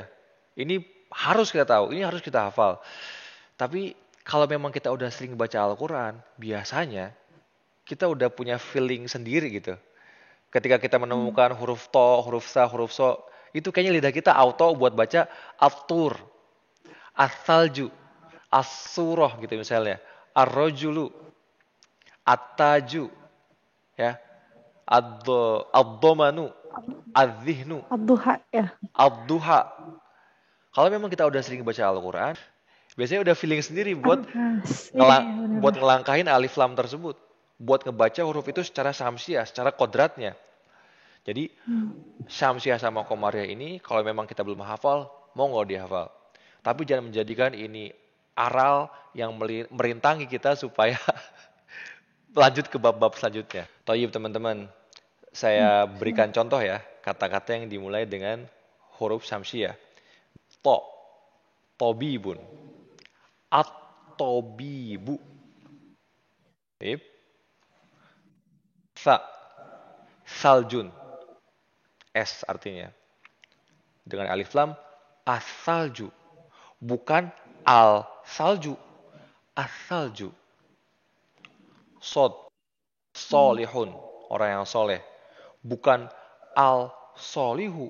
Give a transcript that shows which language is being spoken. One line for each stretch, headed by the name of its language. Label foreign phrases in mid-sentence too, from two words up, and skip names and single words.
Indonesian: Ini harus kita tahu, ini harus kita hafal. Tapi kalau memang kita udah sering baca Al-Quran, biasanya kita udah punya feeling sendiri gitu. Ketika kita menemukan huruf to, huruf sa, huruf so, itu kayaknya lidah kita auto buat baca
Arabic: الطور، الثلج,
Indonesian: as-surah gitu misalnya,
Arabic: الرجل، التاج، يا، الضمان، الذهن, الضحى ya. ad-duha.
Indonesian: Kalau memang kita udah sering baca Al-Quran, biasanya udah feeling sendiri buat An-Nas. Iya, benar. ngelangkahin alif lam tersebut. Buat ngebaca huruf itu secara samsiah, secara kodratnya. Jadi Syamsiah sama Komariah ini kalau memang kita belum hafal, monggo dihafal. Tapi jangan menjadikan ini aral yang merintangi kita supaya lanjut ke bab-bab selanjutnya. Toyib teman-teman, saya berikan contoh ya, kata-kata yang dimulai dengan huruf Syamsiah.
Arabic: طا، طبيب، الطبيب. طيب، ثا، ثلج,
Indonesian: S artinya. Dengan alif lam, as-salju. Bukan al-salju, as-salju. Sod, solihun, orang yang soleh. Bukan al-solihu.